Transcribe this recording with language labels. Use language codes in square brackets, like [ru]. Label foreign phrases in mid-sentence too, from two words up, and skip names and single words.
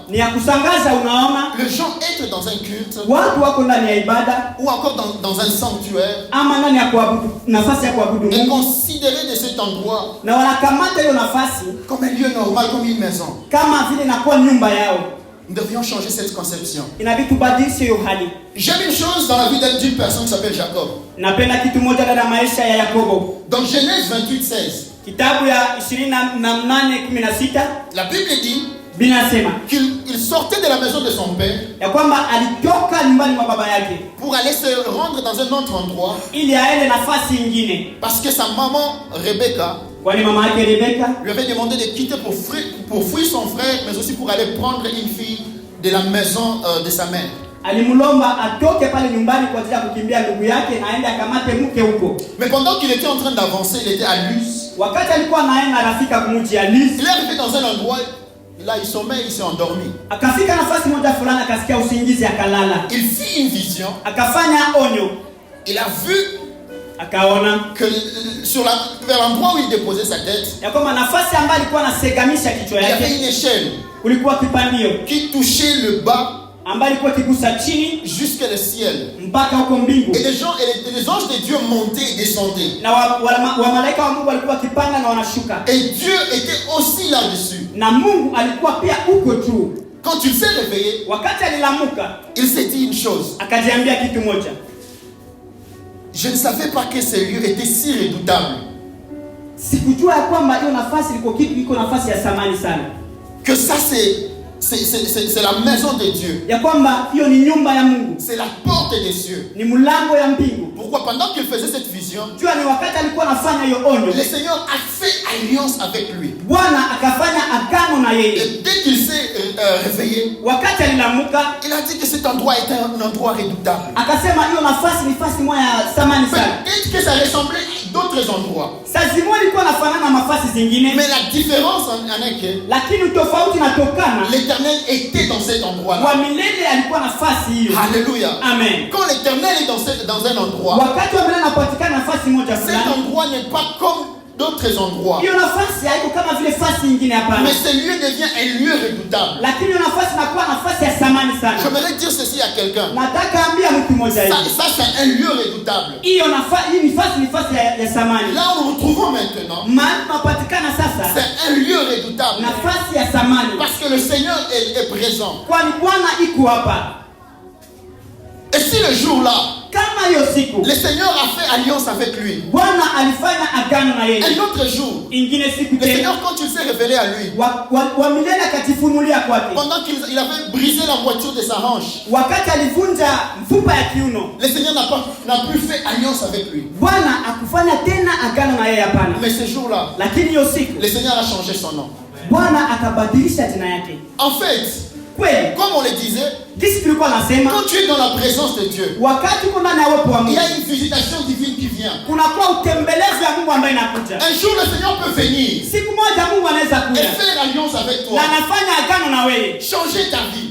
[sw] Ni ya kusangaza, unaona [fr] les gens être dans un culte [sw] watu wako ndani ya ibada [fr] ou encore dans un sanctuaire [sw] ama ndani ya kuabudu, nafasi ya kuabudu [fr] et [sw] Mungu, [fr] considérer de cet endroit [sw] na wanakamata hiyo nafasi [fr] comme un lieu normal, comme une maison. [sw] kama vile inakuwa nyumba yao. [fr] Nous devrions changer cette conception. [sw] Inabidi tubadilishe hiyo hali. [fr] J'aime une chose dans la vie d'une personne qui s'appelle Jacob. [sw] Napenda kitu moja ndani ya maisha ya Yakobo. [fr] Dans Genèse 28:16, [sw] Kitabu ya 28:16 [fr] la Bible dit [sw] binasema [fr] qu'il sortait de la maison de son père [sw] ya kwamba alitoka nyumbani mwa baba yake [fr] pour aller se rendre dans un autre endroit [sw] ili aende nafasi nyingine, [fr] parce que sa maman Rebecca [sw] kwani mama yake Rebeka [fr] lui avait demandé de quitter pour fuir son frère, mais aussi pour aller prendre une fille de la maison de sa mère. [sw] alimlomba atoke pale nyumbani kwa ajili ya kukimbia ndugu yake na aende akamate mke huko. [fr] Mais pendant qu'il était en train d'avancer, il était à Luz. [sw] Wakati alikuwa anaenda anafika kumji ya Luz, [fr] Il est arrivé dans un endroit, là il sommeille, il s'est endormi. [sw] akafika nafasi moja fulani akasikia usingizi akalala. [fr] Il fit une vision. [sw] Akafanya onyo. [fr] Il a vu [sw] akaona [fr] que vers l'endroit où il déposait sa tête, [sw] ya kwamba nafasi ambayo alikuwa anasegamisha kichwa [fr] il y avait [sw] yake [fr] une échelle [sw] kulikuwa kipandio [fr] qui touchait le bas [sw] ambayo ilikuwa kigusa chini [fr] jusqu'à le ciel. [sw] mpaka huko mbingu. [fr] Et les anges de Dieu montaient et descendaient. [sw] Na wa malaika wa Mungu walikuwa kipanda na wanashuka. [fr] Et Dieu était aussi là-dessus. [sw] Na Mungu alikuwa pia huko tu. [fr] Quand il s'est réveillé, [sw] wakati alilamuka, [fr] il s'est dit une chose. [sw] Akajiambia kitu moja. [fr] Je ne savais pas que ce lieu était si redoutable. [sw] Sikujua ya kwamba hiyo nafasi iko nafasi ya thamani sana. [fr] Que ça c'est la maison de Dieu. [sw] Ya kwamba hiyo ni nyumba ya Mungu. [fr] C'est la porte des cieux. [sw] Ni mlango ya mbingu. [fr] Pourquoi? Pendant qu'il faisait cette vision, [sw] jua ni wakati alikuwa anafanya hiyo onyo, [fr] le Seigneur a fait alliance avec lui. [sw] Bwana akafanya agano na yeye. [fr] Et dès qu'il s'est réveillé, [sw] wakati alilamuka, [fr] il a dit que cet endroit était un endroit redoutable. [sw] Akasema hiyo nafasi ni nafasi moja ya thamani sana. [fr] Peut-être que ça ressemblait à d'autres endroits. [sw] Sazimo ilikuwa inafanana na nafasi zingine. [fr] Mais la différence en est que [sw] lakini tofauti inatokana, [fr] l'Éternel était dans cet endroit-là. [sw] Wa milele alikuwa nafasi hiyo. [fr] Alléluia. Amen. Quand l'Éternel est dans un endroit, [sw] wakati wa milele anapatikana nafasi moja fulani, [fr] cet endroit n'est pas comme d'autres endroits. [sw] Hiyo nafasi haiko kama vile nafasi nyingine hapana. [fr] Mais ce lieu devient un lieu redoutable. [sw] Lakini hiyo nafasi inakuwa nafasi ya thamani sana. [fr] J'aimerais dire ceci à quelqu'un. [sw] Nataka ambia mtu mmoja hivi. [fr] Ça c'est un lieu redoutable. [sw] Hiyo nafasi ni nafasi ya thamani. [fr] Là où nous nous trouvons maintenant, [sw] mahali tunapatikana sasa, [fr] c'est un lieu redoutable. [sw] Nafasi ya thamani. [fr] Parce que le Seigneur est présent. [sw] Kwani Bwana iko hapa. [fr] Et si le jour-là, [sw] kama hiyo siku, [fr] le Seigneur a fait alliance avec lui, [sw] Bwana alifanya agano na yeye, [fr] un autre jour, [sw] ingine siku [fr] le Seigneur, quand il s'est révélé à lui, [sw] wa milele akajifunulia kwake, [fr] pendant qu'il avait brisé la moitié de sa hanche, [sw] wakati alivunja mfupa ya kiuno, [fr] le Seigneur n'a plus fait alliance avec lui. [sw] Bwana akufanya tena agano na yeye hapana. [fr] Mais ce jour-là, [sw] lakini hiyo siku, [fr] le Seigneur a changé son nom. [sw] Bwana akabadilisha jina yake. [fr] En fait, [sw] kweli, [fr] comme on le disait, quand tu es dans la présence de Dieu, il y a une visitation divine qui vient. Un jour le Seigneur peut venir et faire alliance avec toi, changer ta vie.